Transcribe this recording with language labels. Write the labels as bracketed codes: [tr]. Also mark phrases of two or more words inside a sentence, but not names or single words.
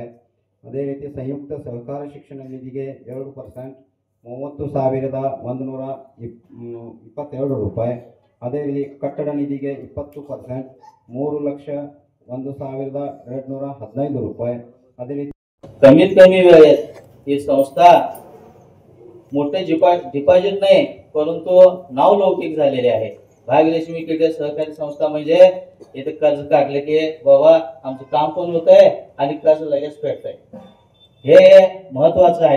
[kn] ಅದೇ ರೀತಿ ಸಂಯುಕ್ತ ಸಹಕಾರ ಶಿಕ್ಷಣ ನಿಧಿಗೆ 2% 30,122 ರೂಪಾಯಿ. ಅದೇ ರೀತಿ ಕಟ್ಟಡ ನಿಧಿಗೆ 20% 3,01,215 ರೂಪಾಯಿ. ಅದೇ ರೀತಿ [mr] कमीत कमी वेळेत ही संस्था मोठे डिपॉझिट नाही परंतु नावलौकिक झालेली आहे. भाग्यलक्ष्मी क्रेडिट सहकारी संस्था म्हणजे इथे कर्ज काढले की बाबा आमचं काम पण होत आहे आणि कर्ज लगेच फेडत आहे, हे महत्वाचं आहे.